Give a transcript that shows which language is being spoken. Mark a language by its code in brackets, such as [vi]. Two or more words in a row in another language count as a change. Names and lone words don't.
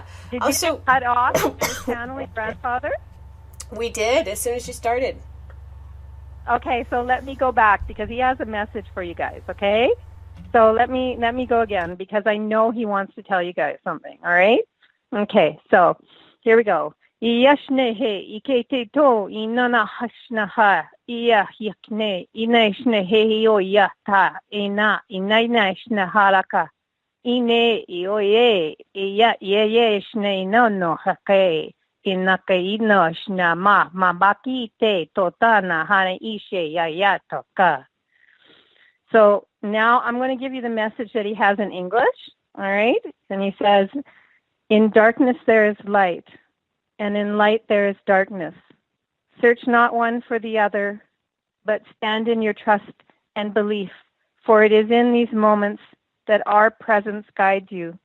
[en] Did you cut off channeling Grandfather? We did, as soon as you started. Okay, so let me go back because he has a message for you guys, okay? So let me go again because I know he wants to tell you guys something, all right? Okay, so here we go. Yashnehe ikete to inana hashnaha iya yakne inashnehe yo yata ina inainashnaharaka ine ioye iya ye shne no no hake inakaino shna mabaki te totana hane ishe ya toka. So now I'm going to give you the message that he has in English. All right. And he says, in darkness there is light, and in light there is darkness. Search not one for the other, but stand in your trust and belief, for it is in these moments that our presence guides you.